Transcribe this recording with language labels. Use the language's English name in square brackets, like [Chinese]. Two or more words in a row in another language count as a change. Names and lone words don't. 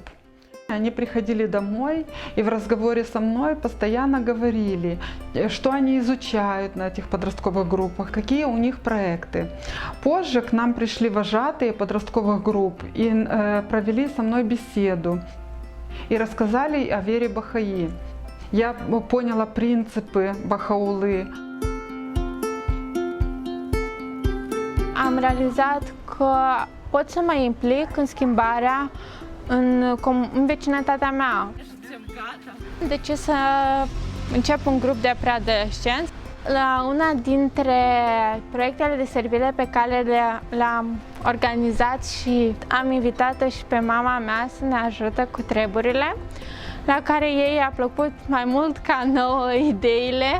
[Russian] Они приходили домой и в разговоре со мной постоянно говорили, что они изучают на этих подростковых группах, какие у них проекты. Позже к нам пришли вожатые подростковых групп и провели со мной беседу и рассказали о вере Баха'i. Я поняла принципы Baha'u'llah. [Romanian] Am realizat că pot să mă implic în schimbarea în vecinătatea mea. De ce să încep un grup de preadolescenți? La una dintre proiectele de servire pe care le-am organizat și am invitat-o și pe mama mea să ne ajute cu treburile, la care ei a plăcut mai mult ca nouă ideile.